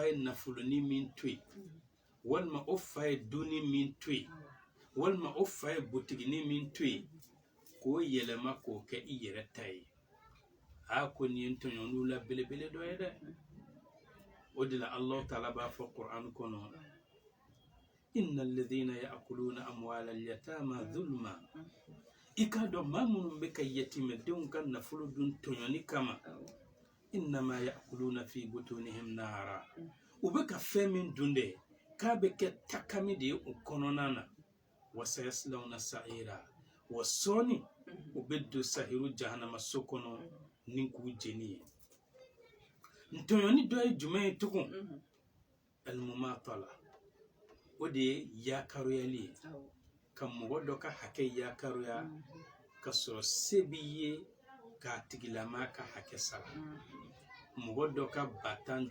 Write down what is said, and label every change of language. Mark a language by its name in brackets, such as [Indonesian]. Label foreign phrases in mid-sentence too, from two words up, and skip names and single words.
[Bambara] nafolonin min to yen walma o fa ye duni min to ye walma o fa ye butigini min to ye k'o yɛlɛma k'o kɛ i yɛrɛ ta ye ko nin ye tɔɲɔniw la belebele dɔ ye dɛ o de la [Arabic] الله تعالى [Bambara] b'a fɔ Qur'an kɔnɔ [Arabic] إن الذين يأكلون أموال اليتامى ظلما [Bambara] i k'a dɔn maa minnu bɛ ka yatimɛdenw ka nafolo dun tɔɲɔni kama [Arabic] إنما يأكلون في بطونهم نارا [Bambara] u bɛ ka fɛn min dun dɛ k'a bɛ kɛ takami de ye u kɔnɔna na [Arabic] وسيصلون سعيرا [Bambara] wa sɔɔni u bɛ don sahiru jahanama so kɔnɔ ni k'u jeni ye ntɔɲɔni dɔ ye jumɛn ye tugun al-mumatala o de ye yakaroyali ye ka mɔgɔ dɔ ka hakɛ yakaroya ka sɔrɔ se b'i ye k'a tigilama ka hakɛ sara mɔgɔ dɔ ka batan